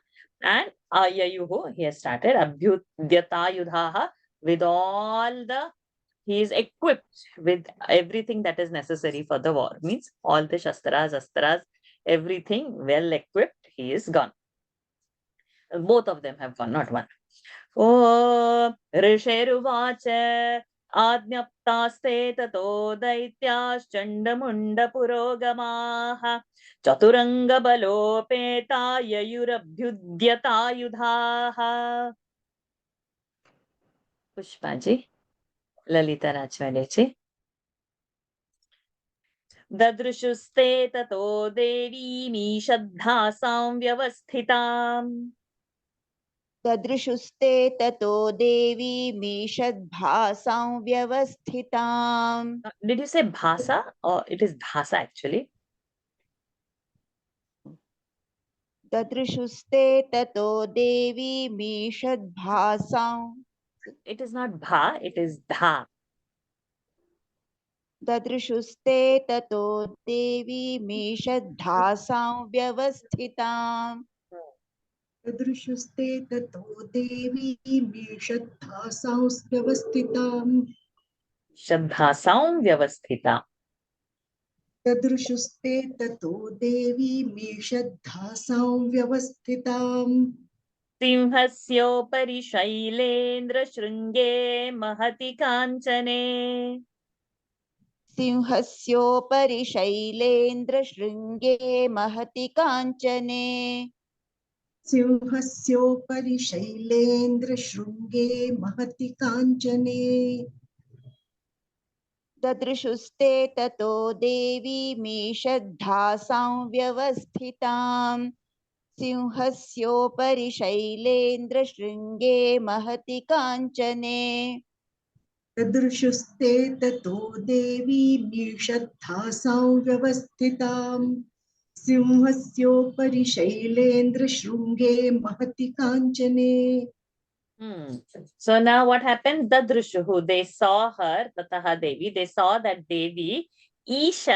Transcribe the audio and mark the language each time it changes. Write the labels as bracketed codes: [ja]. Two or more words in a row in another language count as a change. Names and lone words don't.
[en] And Ayayuhu, he has started, [sa] अभ्युद्यता युद्धाय, [en] with all the, he is equipped with everything that is necessary for the war, means all the Shastras, Astras, everything well equipped, he is gone. Both of them have gone, not one. [sa] Oh, ऋषिरुवाच आज्ञप्तास्ते ततो दैत्याश्चण्डमुण्ड चतुरङ्ग बलोपेता ययुरभ्युद्यता युद्धाय. Pushpaji, Lalita Rajwaleji. ददृशुस्ते ततो देवी मी षद्धासां व्यवस्थिताम्. तदृशुस्ते ततो देवी मीषद्भासां व्यवस्थिताम्. [en] Did you say bhasa or it is dhasa actually? [sa] तदृशुस्ते ततो देवी मीषद्भासाम्. [en] It is not bha, it is dha. [sa] तदृशुस्ते ततो देवी मीषद्भासां व्यवस्थिताम्. तदृशुस्ते ततो देवी मीषद्भासां व्यवस्थिताम्. षद्धासां व्यवस्थिता. तदृशुस्ते ततो देवी मीषद्भासां व्यवस्थिताम्. सिंहस्योपरि शैलेन्द्र शृङ्गे महति काञ्चने. सिंहस्योपरि शैलेन्द्र शृङ्गे महति काञ्चने. सिंहस्योपरि शैलेन्द्र शृङ्गे महति काञ्चने. तदृशुस्ते ततो देवी मीषद्धासां व्यवस्थिताम्. सिंहस्योपरि शैलेन्द्र शृङ्गे महति काञ्चने. तदृशुस्ते ततो देवी मीषद्धासां व्यवस्थिताम्. सिंहस्योपरि शैलेन्द्र शृङ्गे महति काञ्चने. [en] So now what happened? Dadrushuhu, they saw her, [sa] ततः देवी, [en] they saw that Devi, Ishat.